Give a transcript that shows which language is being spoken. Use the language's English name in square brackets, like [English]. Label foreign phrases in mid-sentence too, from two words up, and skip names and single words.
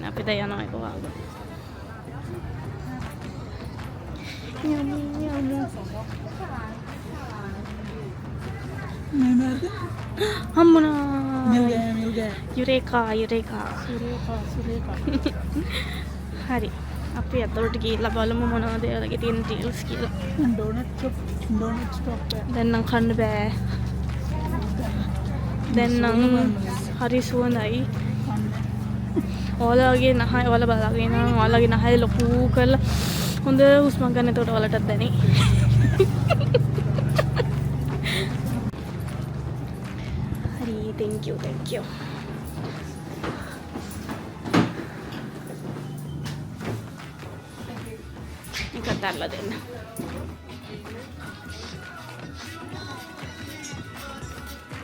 [Sinhala] අපි දැන් යනවා ඒක වහගෙන. හම්බුණා. යුරේකා. හරි. අපි අතලට ගිහිල්ලා බලමු මොනවද එයාලගේ තියෙන ඩීල්ස් කියලා. [English] Don't stop [Sinhala] දැන් නම් කන්න බෑ. දැන් නම් හරි සුවඳයි. ඔයාලගේ නහය ඔයාලා බලාගෙන ඔයාලගේ නහය ලොකු කරලා හොඳ හුස්මක් ගන්න. එතකොට ඔයාලටත් දැනේ. හරි [English] thank you [Sinhala] එකක් දාලා දෙන්න.